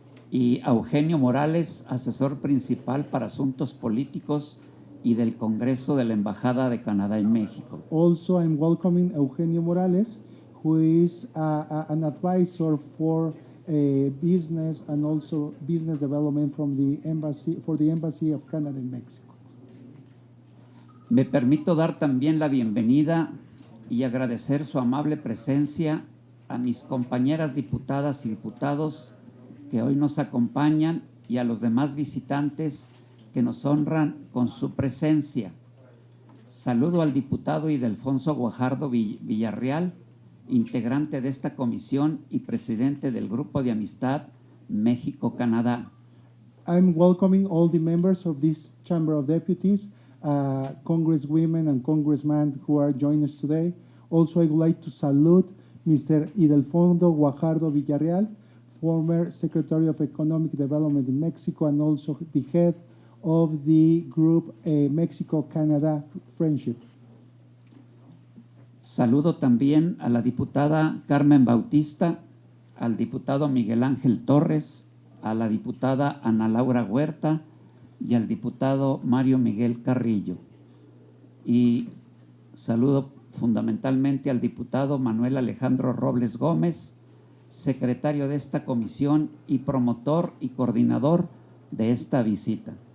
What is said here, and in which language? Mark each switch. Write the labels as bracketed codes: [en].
[es] Y a Eugenio Morales, asesor principal para asuntos políticos y del Congreso de la Embajada de Canadá en México. [en] Also, I'm welcoming Eugenio Morales, who is an advisor for business and also business development from the Embassy of Canada in Mexico. [es] Me permito dar también la bienvenida y agradecer su amable presencia a mis compañeras diputadas y diputados que hoy nos acompañan y a los demás visitantes que nos honran con su presencia. Saludo al diputado Ildefonso Guajardo Villarreal, integrante de esta comisión y presidente del Grupo de Amistad México-Canadá. [en] I'm welcoming all the members of this Chamber of Deputies, congresswomen and congressmen who are joining us today. Also, I would like to salute Mr. Ildefonso Guajardo Villarreal, former Secretary of Economic Development in Mexico and also the head of the group Mexico-Canada Friendship. [es] Saludo también a la diputada Carmen Bautista, al diputado Miguel Ángel Torres, a la diputada Ana Laura Huerta y al diputado Mario Miguel Carrillo. Y saludo fundamentalmente al diputado Manuel Alejandro Robles Gómez, secretario de esta comisión y promotor y coordinador de esta visita.